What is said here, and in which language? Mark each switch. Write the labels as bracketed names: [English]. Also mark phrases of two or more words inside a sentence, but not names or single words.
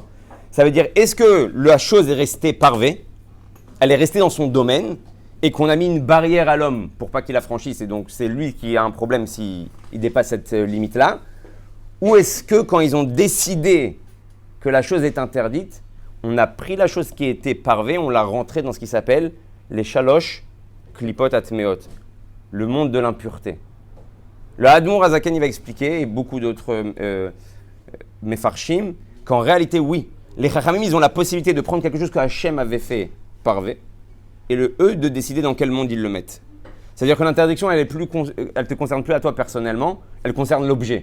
[French] Ça veut dire, est-ce que la chose est restée parvée, elle est restée dans son domaine et qu'on a mis une barrière à l'homme pour pas qu'il la franchisse et donc c'est lui qui a un problème s'il dépasse cette limite-là? Ou est-ce que quand ils ont décidé que la chose est interdite, on a pris la chose qui était parvée, on l'a rentrée dans ce qui s'appelle les [Hebrew] שלוש קליפות הטמאות, [French] le monde de l'impureté. Le Admor Azaken, il va expliquer, et beaucoup d'autres mefarshim, qu'en réalité, oui, les Chachamim, ils ont la possibilité de prendre quelque chose que Hachem avait fait parvé, et eux de décider dans quel monde ils le mettent. C'est-à-dire que l'interdiction, elle te concerne plus à toi personnellement, elle concerne l'objet.